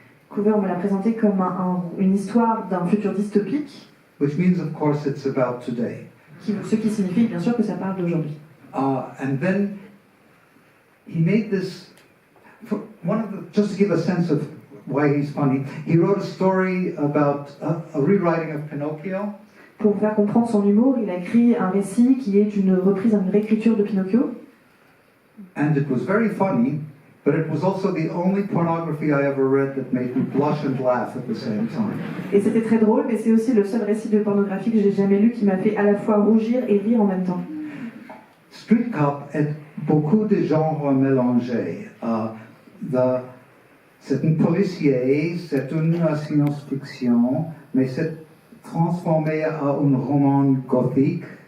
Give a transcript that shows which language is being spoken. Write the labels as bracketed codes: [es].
[fr] Coover me l'a présenté comme une histoire d'un futur dystopique. [en] Which means, of course, it's about today. [fr] Ce qui signifie bien sûr que ça parle d'aujourd'hui. [en] And then he made this. Just to give a sense of why he's funny, he wrote a story about a rewriting of Pinocchio. [fr] Pour vous faire comprendre son humour, il a écrit un récit qui est une reprise, une réécriture de Pinocchio. [en] And it was very funny, but it was also the only pornography I ever read that made me blush and laugh at the same time. [fr] Et c'était très drôle, mais c'est aussi le seul récit de pornographie que j'ai jamais lu qui m'a fait à la fois rougir et rire en même temps. Street Cop est beaucoup de genres mélangés. C'est un policier, c'est une science-fiction, mais c'est transformé en un roman gothique.